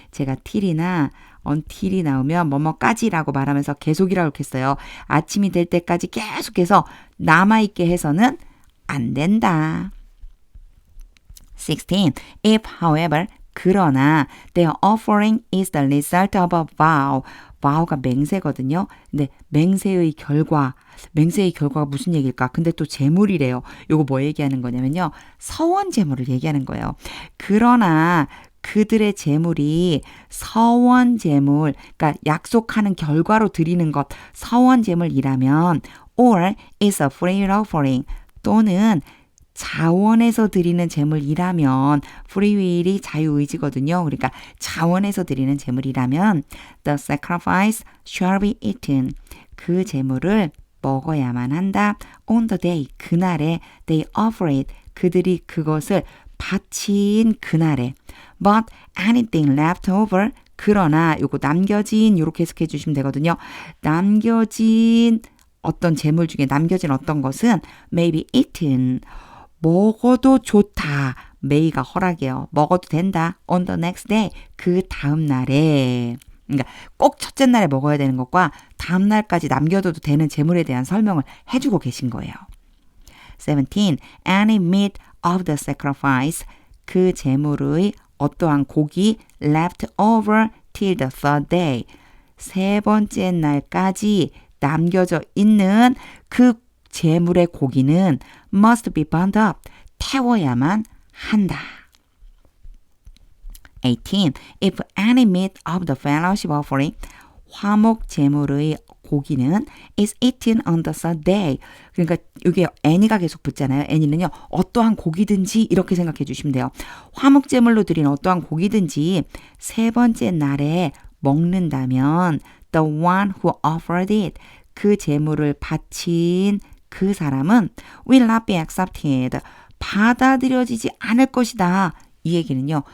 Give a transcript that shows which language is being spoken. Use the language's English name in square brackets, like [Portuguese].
[Korean] 제가 till이나 until이 나오면 뭐뭐까지라고 말하면서 계속이라고 했어요. 아침이 될 때까지 계속해서 남아있게 해서는 안 된다. 16. [English] If, however, [Korean] 그러나 [English] their offering is the result of a vow. [Korean] vow가 맹세거든요. 근데 맹세의 결과가 무슨 얘기일까? 근데 또 제물이래요. 요거 뭐 얘기하는 거냐면요. 서원 제물을 얘기하는 거예요. 그러나 그들의 제물이 서원 제물, 그러니까 약속하는 결과로 드리는 것, 서원 제물이라면 [English] or is a free offering [Korean] 또는 자원에서 드리는 제물이라면 free will이 자유의지거든요. 그러니까 자원에서 드리는 제물이라면 [English] the sacrifice shall be eaten. [Korean] 그 제물을 먹어야만 한다. [English] On the day, [Korean] 그날에 [English] they offer it. [Korean] 그들이 그것을 바친 그날에 [English] but anything left over [Korean] 그러나 요거 남겨진 요렇게 해석해 주시면 되거든요. 남겨진 어떤 제물 중에 남겨진 어떤 것은 [English] may be eaten [Korean] 먹어도 좋다. may가 허락이에요. 먹어도 된다. [English] on the next day [Korean] 그 다음 날에 그러니까 꼭 첫째 날에 먹어야 되는 것과 다음 날까지 남겨둬도 되는 제물에 대한 설명을 해주고 계신 거예요. 17. [English] Any meat of the sacrifice [Korean] 그 제물의 어떠한 고기 [English] left over till the third day [Korean] 세 번째 날까지 남겨져 있는 그 제물의 고기는 [English] must be burned up [Korean] 태워야만 한다. [English] 18. If any meat of the fellowship offering [Korean] 화목 제물의 고기는 [English] is eaten on the third day. [Korean] 그러니까 이게 any가 계속 붙잖아요. any는요. 어떠한 고기든지 이렇게 생각해 주시면 돼요. 화목 제물로 드린 어떠한 고기든지 세 번째 날에 먹는다면 [English] the one who offered it [Korean] 그 제물을 바친 그 사람은 [English] will not be accepted [Korean] 받아들여지지 않을 것이다. 이 얘기는요.